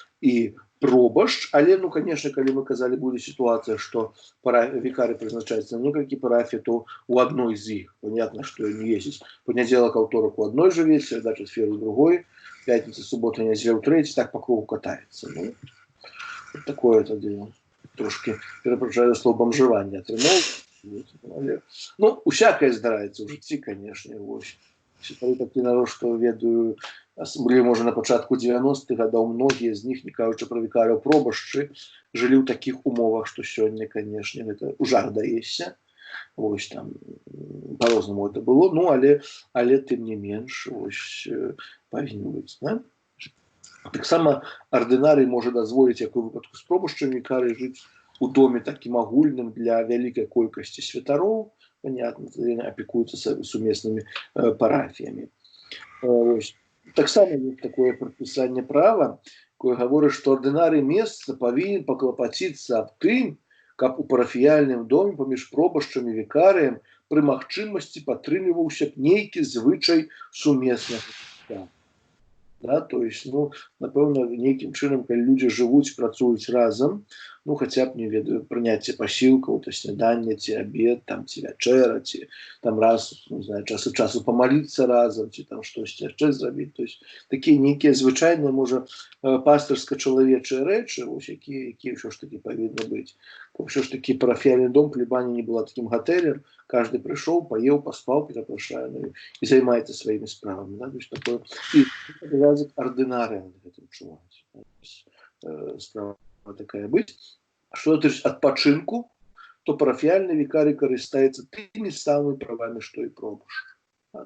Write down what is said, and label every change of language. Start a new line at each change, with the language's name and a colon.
Belarusian: і пробашч, але, ну, конечно, калі мы казалі, будзе сітуацыя, што вікарый прызначаецца на некалькі парафій, то у адной з іх, понятно, што не ездзіць панядзелак, аўторак у адной жыве, середа, чацвер у другой,
Russian: пятница, суббота, неделя, третья, так по кругу катается. Ну, вот такое это дело. Трошки перепрошую слово бомжевание отрымал.
Belarusian: Ну, усякое здараецца ў жыцці,
Russian: конечно.
Belarusian: Такі народ, што ведаю, былі, можа, на пачатку 90-х гадоў, многія з них, не кажучы пра вікарыяў пробашчы, жылі ў такіх умовах, што сёння, конечно, гэта ў жах даешся. Ось там по-рознаму это было, ну, але тым не менш, ось павінен быць, да? Таксама ардынарый можа дазволіць, як у выпадку з пробашчам, вікарый жыць у доме такім агульным для вялікай колькасці святароў, понятно, яны апекуюцца сумеснымі парафіямі. Таксама ёсць такое прадпісанне права, якое гаворыць, што ардынарый месца павінен паклапаціцца аб тым, каб у парафіяльным доме паміж пробашчам і вікарыем пры магчымасці падтрымліваўся б нейкі звычай сумеснага жыцця. Да, то есть, ну, напэўна, нейкім чынам, калі людзі жывуць, працуюць разам, ну, хаця б, не ведаю, прыняцце пасілкаў, то снядання, ці абед, там, ці вячэра, ці там раз,
Russian: не знаю,
Belarusian: час ад часу памаліцца разам, ці там штосьці яшчэ зрабіць. То есть, такія нейкія звычайныя, можа, пастырска-чалавечыя рэчы, вось, якія ўсё ж такі павінны быць. Ўсё ж такі парафіяльны дом, плебанія не была такім гатэлем,
Russian: каждый пришел, поел, поспал, перепрошаю, и займается своими справами. Да? То есть такое... И обязательно ординария над этим чувать. Справа такая быть. Что это от починку, то парафіяльный викарий користается теми самыми правами, что и пробашч. Да?